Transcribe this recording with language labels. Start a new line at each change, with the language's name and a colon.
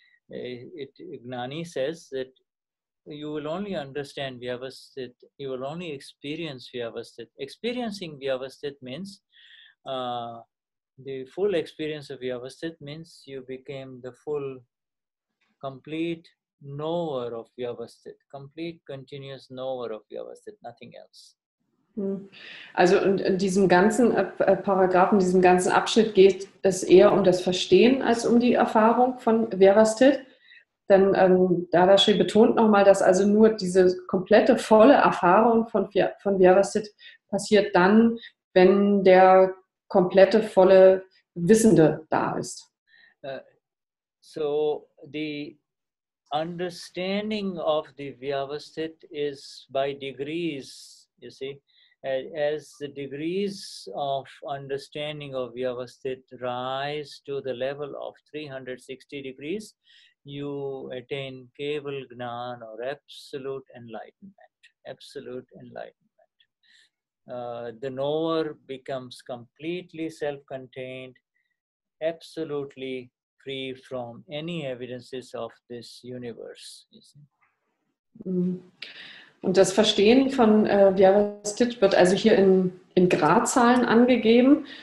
English: Gnani says that you will only understand Vyavasthit, you will only experience Vyavasthit. Experiencing Vyavasthit means the full experience of Vyavasthit means you became the full, complete knower of Vyavasthit, complete continuous knower of Vyavasthit, nothing else.
German: Also in diesem ganzen Paragraphen, in diesem ganzen Abschnitt geht es eher um das Verstehen als um die Erfahrung von Vyavasthit. Denn Dadashri betont nochmal, dass also nur diese komplette, volle Erfahrung von Vyavasthit passiert dann, wenn der komplette, volle Wissende da ist.
English: So the understanding of the Vyavasthit is by degrees, you see. As the degrees of understanding of Vyavasthit rise to the level of 360 degrees, you attain Keval Gnan or absolute enlightenment. Absolute enlightenment. The knower becomes completely self-contained, absolutely free from any evidences of this universe. You see.
German: Und das Verstehen von Vyavasthit wird also hier in Gradzahlen angegeben.